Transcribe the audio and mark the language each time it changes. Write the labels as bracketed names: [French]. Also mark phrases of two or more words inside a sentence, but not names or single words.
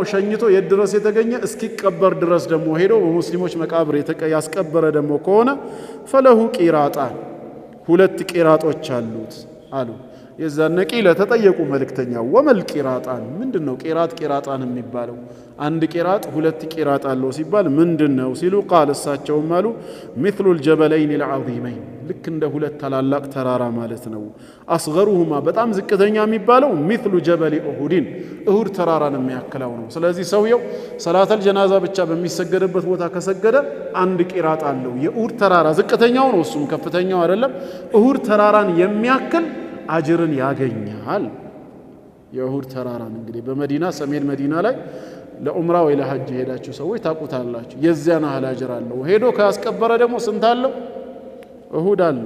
[Amharic] ሸኝቶ የድረስ የተገኘ እስኪቀበር ድረስ ደግሞ ሄዶ በሙስሊሞች መቃብር ያስቀበረ ደግሞ ከሆነ [Arabic] فله قيراطان [Amharic] ሁለት ቂራጦች አሉት አሉ የዛነ ቂለ ተጠየቁ መልእክተኛ [Arabic] وما القيراطان [Amharic] ምንድነው ቂራጣን የሚባለው አንድ ቂራጥ ሁለት ቂራጥ አለው ሲባል ምንድነው ሲሉ ቃል እሳቸውም አሉ [Arabic] مثل الجبلين العظيمين [Amharic] ልክ እንደ ሁለት ታላላቅ ተራራ ማለት ነው አስገሩሁማ በጣም ዝቅተኛ የሚባለው [Arabic] مثل جبل [Amharic] እሁድ ተራራን የሚያክለው ነው ስለዚህ ሰውየው [Arabic] صلاة الجنازة [Amharic] ብቻ በሚሰገድበት ቦታ ከሰገደ አንድ ቂራጥ አለው የእሁድ ተራራ ዝቅተኛው ነው እሱም ከፍተኛው አይደለም እሁድ ተራራን የሚያክል አጅርን ያገኛል የእሁድ ተራራን እንግዲህ በመዲና ሰሜን መዲና ላይ ለዑምራ ወይ ለሐጅ ሄዳችሁ ሰዎች ታቁታላችሁ የዚያን ያህል አጅር አለው ሄዶ ካስቀበረ ደግሞ ስንት አለው እሁድ አለው